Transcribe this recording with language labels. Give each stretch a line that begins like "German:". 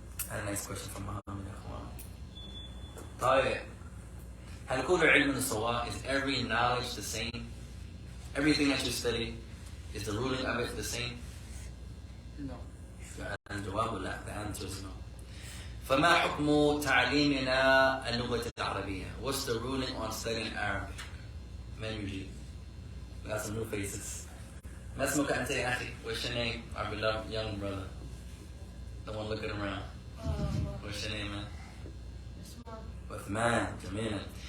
English: A nice question from Muhammad.
Arabic: طيب هل كل علم سواء?
English: Is every knowledge the same? Everything that you study, is the ruling of it the same? No.
Arabic: الجواب لا.
English: The answer is no.
Arabic: فما حكم تعليمنا اللغة العربية?
English: What's the ruling on studying Arabic?
Arabic: من يجيب?
English: We got some new faces.
Arabic: ما اسمك أنت يا أخي?
English: What's your name? Our beloved young brother. The one looking around. What's your name, man? Uthman. Jamila.